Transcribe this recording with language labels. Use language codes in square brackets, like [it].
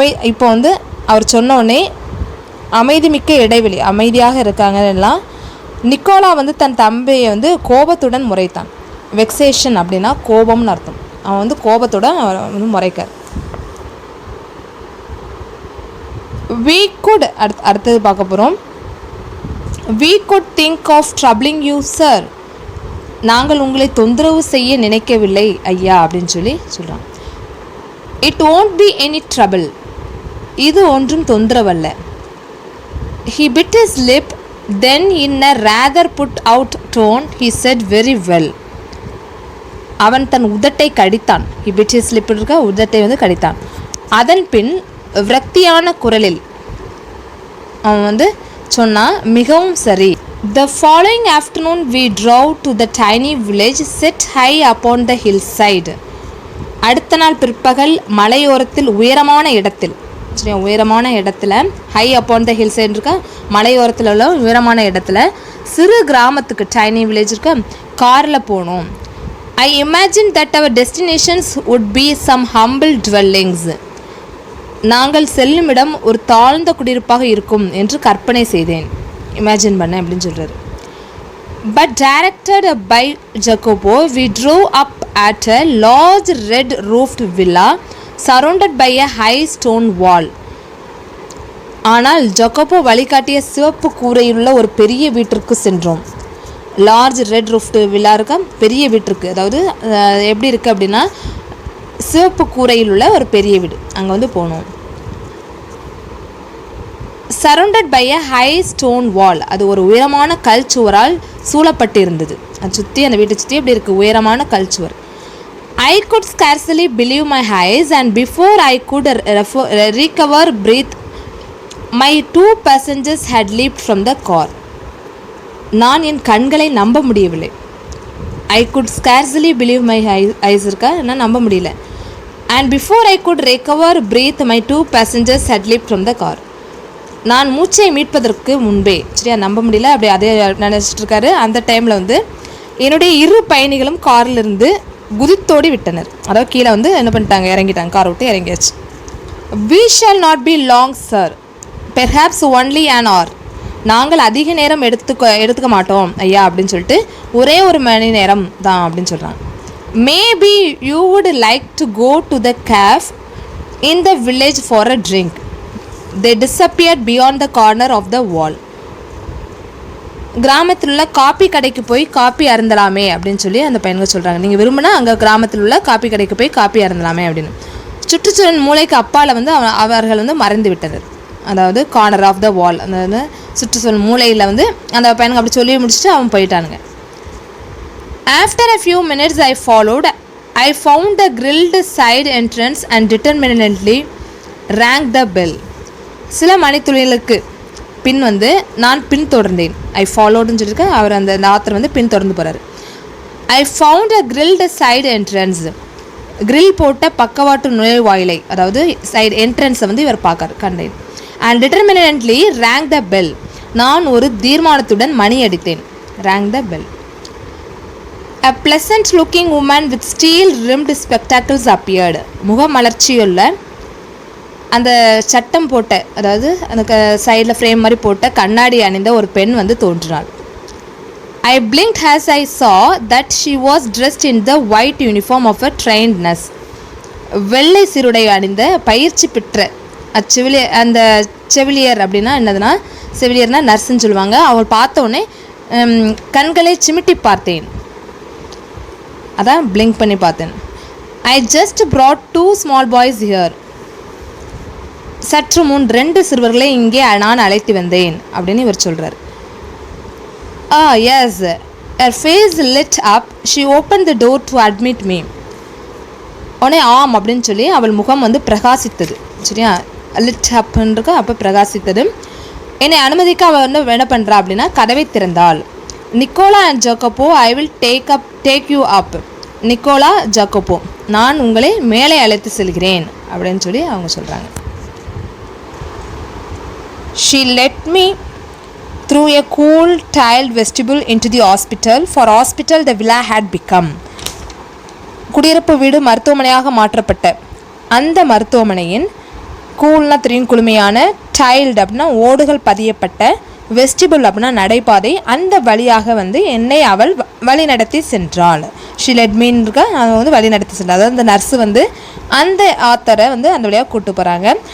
[ta] இப்போ வந்து அவர் சொன்னோடனே அமைதிமிக்க இடைவெளி, அமைதியாக இருக்காங்க எல்லாம். நிக்கோலா வந்து தன் தம்பியை வந்து கோபத்துடன் முறைத்தான். வெக்ஸேஷன் அப்படின்னா கோபம்னு அர்த்தம். அவன் வந்து கோபத்துடன் அவன் வந்து முறைக்கார். [en] we could [ta] அடுத்தது பார்க்க போகிறோம். [en] we could think of troubling you sir. [ta] நாங்கள் உங்களை தொந்தரவு செய்ய நினைக்கவில்லை ஐயா அப்படின்னு சொல்கிறான். [en] it won't be any trouble. [ta] இது ஒன்றும் தொந்தரவல்ல. [en] he bit his lip, then in a rather put out tone he said very well. [ta] அவன் தன் உதட்டை கடித்தான். [en] he bit his lip [ta] இருக்க உதட்டை வந்து கடித்தான். அதன் பின் விரக்தியான குரலில் அவன் வந்து சொன்னான், மிகவும் சரி. [en] The following afternoon we drove to the tiny village set high upon the hillside. [ta] அடுத்த நாள் பிற்பகல் மலையோரத்தில் உயரமான இடத்தில், சரி உயரமான இடத்துல [en] high upon the hillside [ta] இருக்க மலையோரத்தில் உள்ள உயரமான இடத்துல சிறு கிராமத்துக்கு டைனி வில்லேஜ் இருக்க காரில் போனோம். [en] I imagined that our destinations would be some humble dwellings. [ta] நாங்கள் செல்லும் இடம் ஒரு தாழ்ந்த குடியிருப்பாக இருக்கும் என்று கற்பனை செய்தேன், இமேஜின் பண்ணேன் அப்படின்னு சொல்கிறார். [en] But directed by Jacopo we drove up at a large red roofed villa surrounded by a high stone wall. [ta] ஆனால் ஜக்கோபோ வழிகாட்டிய சிவப்பு கூரையுள்ள ஒரு பெரிய வீட்டிற்கு சென்றோம். [en] large red roofed villa [ta] இருக்க பெரிய வீட்டிற்கு, அதாவது எப்படி இருக்குது அப்படின்னா சிவப்பு கூரையில் உள்ள ஒரு பெரிய வீடு, அங்கே வந்து போனோம். [en] Surrounded by a high stone wall. [ta] அது ஒரு உயரமான கல் சுவரால் சூழப்பட்டு இருந்தது. அது சுற்றி, அந்த வீட்டை சுற்றி எப்படி இருக்குது, உயரமான கல் சுவர். [en] I could scarcely believe my eyes and before I could recover breath my 2 passengers had leaped from the car. [ta] நான் என் கண்களை நம்ப முடியவில்லை. [en] I could scarcely believe my eyes [ta] இருக்கா, நான் நம்ப முடியல. [en] And before I could recover breath my 2 passengers had leaped from the car. [ta] நான் மூச்சை மீட்பதற்கு முன்பே, சரியா நம்ப முடியல, அப்படி அதே நினச்சிட்டு இருக்காரு. அந்த டைமில் வந்து என்னுடைய இரு பயணிகளும் காரிலிருந்து குதித்தோடி விட்டனர். அதாவது கீழே வந்து என்ன பண்ணிட்டாங்க, இறங்கிட்டாங்க, காரை விட்டு இறங்கியாச்சு. [en] We shall not be long, sir. Perhaps only an hour. [ta] நாங்கள் அதிக நேரம் எடுத்துக்க மாட்டோம் ஐயா அப்படின்னு சொல்லிட்டு ஒரே ஒரு மணி நேரம் தான் அப்படின்னு சொல்கிறாங்க. [en] Maybe you would like to go to the cafe in the village for a drink. They disappeared beyond the corner of the wall. [ta] கிராமத்தில் உள்ள காப்பி கடைக்கு போய் காப்பி அருந்தலாமே அப்படின்னு சொல்லி அந்த பையன்கள் சொல்கிறாங்க. நீங்கள் விரும்பினா அங்கே கிராமத்தில் உள்ள காப்பி கடைக்கு போய் காப்பி அருந்தலாமே அப்படின்னு. சுற்றுச்சூழல் மூளைக்கு அப்பால் வந்து அவர்கள் வந்து மறைந்து விட்டனர். அதாவது [en] corner of the wall, [ta] அந்த சுற்றுச்சூழல் மூளையில் வந்து அந்த பையனுக்கு அப்படி சொல்லி முடிச்சுட்டு அவன் போயிட்டானுங்க. [en] After a few minutes I followed. I found the grilled side entrance and determinedly rang the bell. [ta] சில மணித்துளிகளுக்கு பின் வந்து நான் பின்தொடர்ந்தேன். ஐ ஃபாலோடுன்னு சொல்லியிருக்கேன். அவர் அந்த ஆத்தர் வந்து பின்தொடர்ந்து போகிறார். [en] I found a grilled side entrance. [ta] Grill போட்ட பக்கவாட்டு நுழைவாயிலை, அதாவது சைடு என்ட்ரன்ஸை வந்து இவர் கண்டேன். [en] And determinedly rang the bell. [ta] நான் ஒரு தீர்மானத்துடன் மணி அடித்தேன். [en] Rang the bell. A pleasant looking woman with steel rimmed spectacles appeared. [ta] முகமலர்ச்சியுள்ள அந்த சட்டம் போட்ட, அதாவது அந்த சைடில் ஃப்ரேம் மாதிரி போட்ட கண்ணாடி அணிந்த ஒரு பெண் வந்து தோன்றினாள். [en] I blinked as I saw that she was dressed in the white uniform of a trained nurse. [ta] வெள்ளை சிறுடை அணிந்த பயிற்சி பெற்ற அந்த செவிலியர் அப்படின்னா என்னதுன்னா, செவிலியர்னா நர்ஸுன்னு சொல்லுவாங்க. அவள் பார்த்த உடனே கண்களை சிமிட்டி பார்த்தேன். அதான் பிளிங்க் பண்ணி பார்த்தேன். [en] I just brought 2 small boys here. [ta] சற்று முன் 2 சிறுவர்களை இங்கே நான் அழைத்து வந்தேன் அப்படின்னு இவர் சொல்கிறார். [en] Yes, her face lit up. She opened the door to admit me. [ta] உடனே ஆம் அப்படின்னு சொல்லி அவள் முகம் வந்து பிரகாசித்தது. சரியா, லிட் அப்ன்றிருக்க அப்போ பிரகாசித்தது. என்னை அனுமதிக்க அவள் வந்து என்ன பண்ணுறா அப்படின்னா கதவை திறந்தாள். [en] Nicola and Jacopo, I will take you up. [ta] Nicolas, Jacopo, நான் உங்களை மேலே அழைத்து செல்கிறேன் அப்படின்னு சொல்லி அவங்க சொல்கிறாங்க. [en] She led me through a cool tiled vestibule into the hospital. For hospital the villa had become. [ta] குடியிருப்பு வீடு மருத்துவமனையாக மாற்றப்பட்ட அந்த மருத்துவமனையின் கூல்னா தெரியும், குளுமையான, டைல்டு அப்படின்னா ஓடுகள் பதியப்பட்ட, வெஸ்டிபிள் அப்படின்னா நடைபாதை, அந்த வழியாக வந்து என்னை அவள் வழி நடத்தி சென்றாள். ஷிலெட்மீன்க அவன் வந்து வழி நடத்தி சென்றாள். அதாவது அந்த நர்ஸு வந்து அந்த ஆத்தரை வந்து அந்த வழியாக கூப்பிட்டு போகிறாங்க.